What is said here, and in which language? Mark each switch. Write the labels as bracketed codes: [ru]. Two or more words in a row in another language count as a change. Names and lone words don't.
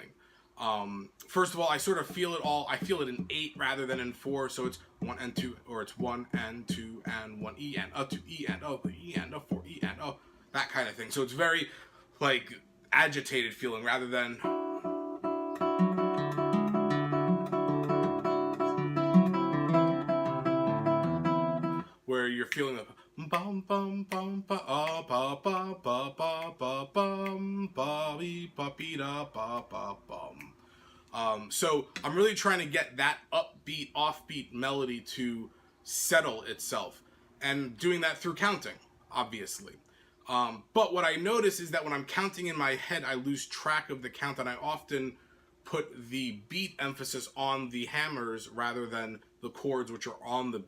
[en] First of all, I sort of feel it all. I feel it in 8 rather than in 4, so it's 1 and 2, or it's 1 and 2 and 1 E and 2 E and 3 E and 4 E and that kind of thing. So it's very like agitated feeling rather than. feeling the bum bum bum ba ba ba ba ba ba bum ba be ba be da ba ba bum. So I'm really trying to get that upbeat, offbeat melody to settle itself, and doing that through counting, obviously. But what I notice is that when I'm counting in my head, I lose track of the count, and I often put the beat emphasis on the hammers rather than the chords, which are on the beat.